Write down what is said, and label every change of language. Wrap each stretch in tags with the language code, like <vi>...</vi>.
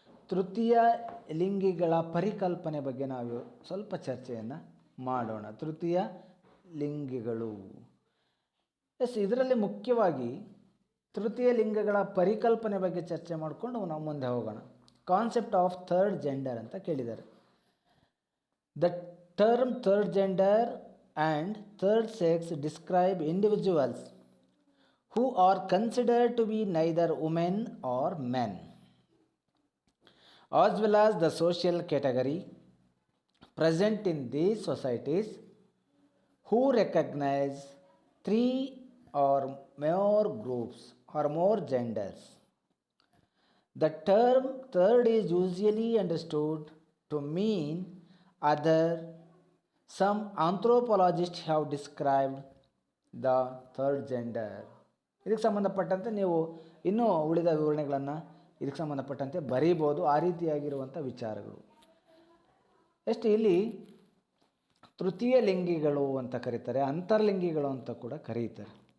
<kn>ತೃತೀಯ ಲಿಂಗಿಗಳ ಪರಿಕಲ್ಪನೆ ಬಗ್ಗೆ ನಾವು ಸ್ವಲ್ಪ ಚರ್ಚೆಯನ್ನು ಮಾಡೋಣ. ತೃತೀಯ ಲಿಂಗಿಗಳು, ಇದರಲ್ಲಿ ಮುಖ್ಯವಾಗಿ ತೃತೀಯ ಲಿಂಗಗಳ ಪರಿಕಲ್ಪನೆ ಬಗ್ಗೆ ಚರ್ಚೆ ಮಾಡಿಕೊಂಡು ನಾವು ಮುಂದೆ ಹೋಗೋಣ.</kn> <en>concept of third gender</en> <kn>ಅಂತ ಕೇಳಿದ್ದಾರೆ.</kn> <en>The term third gender and third sex describe individuals who are considered to be neither women or men, as well as the social category present in these societies who recognize three or more groups or more genders. The term third is usually understood to mean other. Some anthropologists have described the third gender.</en> <kn>ಇದಕ್ಕೆ ಸಂಬಂಧಪಟ್ಟಂತೆ ನೀವು ಇನ್ನೂ ಉಳಿದ ವಿವರಣೆಗಳನ್ನು ಇದಕ್ಕೆ ಸಂಬಂಧಪಟ್ಟಂತೆ ಬರೀಬೋದು. ಆ ರೀತಿಯಾಗಿರುವಂಥ ವಿಚಾರಗಳು. ಎಷ್ಟು ಇಲ್ಲಿ ತೃತೀಯ ಲಿಂಗಿಗಳು ಅಂತ ಕರೀತಾರೆ, ಅಂತರ್ಲಿಂಗಿಗಳು ಅಂತ ಕೂಡ ಕರೀತಾರೆ.</kn>